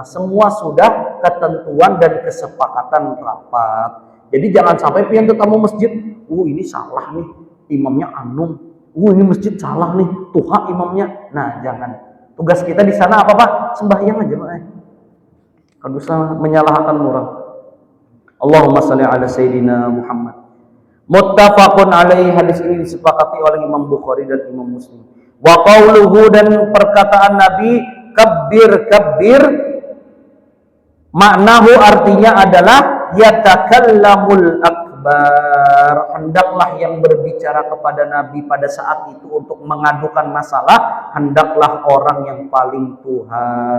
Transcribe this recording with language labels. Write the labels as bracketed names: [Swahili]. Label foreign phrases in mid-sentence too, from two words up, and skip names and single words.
[Banjar] Semua sudah ketentuan dan kesepakatan rapat. Jadi jangan sampai pian tetamu masjid, ini salah nih, imamnya anum. Ini masjid salah nih, tuha imamnya. Nah, jangan. Tugas kita di sana apa, Pak? Sembahyang aja, Pak. Kada usah menyalahkan orang. [Arabic] اللهم صل على سيدنا محمد. متفق عليه. [Banjar] Hadis ini disepakati oleh Imam Bukhari dan Imam Muslim. [Arabic] وقوله, [Banjar] dan perkataan Nabi [Arabic] كبر كبر, [Banjar] maknahu artinya adalah [Arabic] يتكلم الأكبر. [Banjar] Hendaklah yang berbicara kepada Nabi pada saat itu untuk mengadukan masalah, hendaklah orang yang paling tuha.